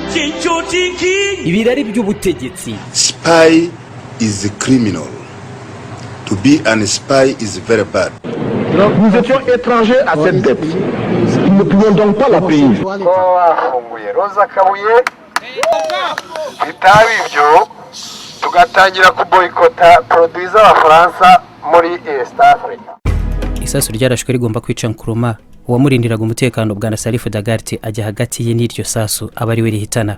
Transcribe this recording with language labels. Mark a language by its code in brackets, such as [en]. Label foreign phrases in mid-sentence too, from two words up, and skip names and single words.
[rw] ibirari by'ubutegetsi. [en] Spy is a criminal. To be an spy is very bad. [fr] Nous étions étrangers à cette dette. Nous ne pouvions donc pas la payer. [rw] Roza Kabuye bitaba ibyo tugatangira kuboyikota produits z'Abafaransa muri East Africa. Isasu ryarashwe rigomba kwica Nkrumah, uwamurindiraga umutekano bwa Salif Dagarty ajya hagati ye n'iryo sasu aba ari we rihitana.